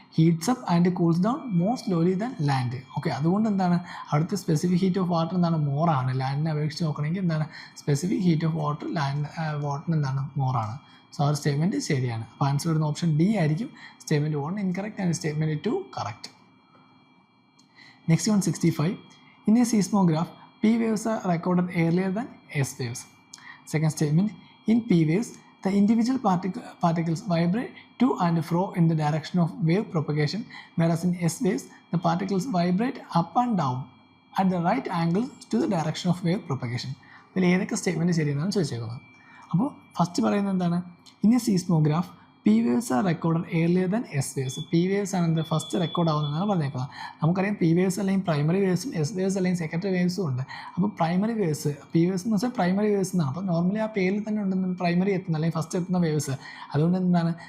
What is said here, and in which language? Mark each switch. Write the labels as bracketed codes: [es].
[en] Heats up and cools down more slowly than land. Okay, [ml] അതുകൊണ്ട് എന്താണ്? അവിടുത്തെ specific heat of water എന്താണ്? മോറാണ്. ലാൻഡിനെ അപേക്ഷിച്ച് നോക്കണമെങ്കിൽ എന്താണ്? സ്പെസിഫിക് ഹീറ്റ് ഓഫ് വാട്ടറിന് എന്താണ്? മോറാണ്. സോ ആ ഒരു സ്റ്റേറ്റ്മെൻറ്റ് ശരിയാണ്. അപ്പോൾ ആൻസർ വരുന്ന ഓപ്ഷൻ ഡി ആയിരിക്കും. Statement 1 incorrect and statement 2 correct. [en] Next 165. In a seismograph, P waves are recorded earlier than S waves. Second statement, in P waves, the individual particles vibrate to and fro in the direction of wave propagation, whereas in S waves, the particles vibrate up and down at the right angle to the direction of wave propagation. [ml] ഇതിൽ ഏതൊക്കെ statement ശരിയെന്നാണ് ചോദിച്ചേക്കുന്നത്. അപ്പോൾ first പറയുന്നത് എന്താണ്? [en] In a seismograph P waves are recorded earlier than S waves. [ml] P waves ആണ് എന്ത്? First record ആവുന്നതെന്നാണ് പറഞ്ഞേക്കുന്നത്. നമുക്കറിയാം P waves അല്ലെങ്കിൽ പ്രൈമറി വേവ്സും എസ് വേവ്സ് അല്ലെങ്കിൽ സെക്കൻഡറി വേവ്സും ഉണ്ട്. അപ്പോൾ പ്രൈമറി വേവ്സ്, പി വേവ്സ് എന്ന് വെച്ചാൽ പ്രൈമറി വേവ്സ് എന്നാണ്. അപ്പോൾ നോർമലി ആ പേരിൽ തന്നെ ഉണ്ടെന്ന് പ്രൈമറി എത്തുന്ന അല്ലെങ്കിൽ ഫസ്റ്റ് എത്തുന്ന വേവ്സ്. അതുകൊണ്ട് എന്താണ്?